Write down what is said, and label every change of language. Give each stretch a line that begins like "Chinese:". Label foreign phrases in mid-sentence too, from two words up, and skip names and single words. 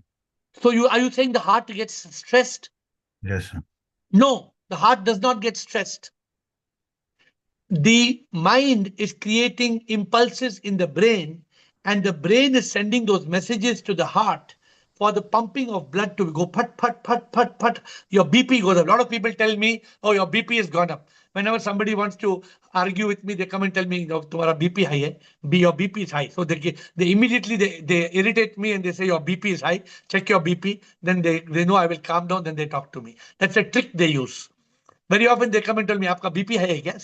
English: So are you saying the heart gets stressed? Yes, sir. No, the heart does not get stressed. The mind is creating impulses in the brain, and the brain is sending those messages to the heart for the pumping of blood to go pat, pat, pat, pat, pat. Your BP goes up. A lot of people tell me, oh, your BP has gone up. whenever somebody wants to argue with me, they come and tell me,
Hindi: "तुम्हारा BP हाई है.
English: Your BP is high." So they immediately they irritate me and they say, "Your BP is high. Check your BP." Then they know I will calm down. Then they talk to me. That's a trick they use. Very often they come and tell me,
Hindi: "आपका BP है क्या?"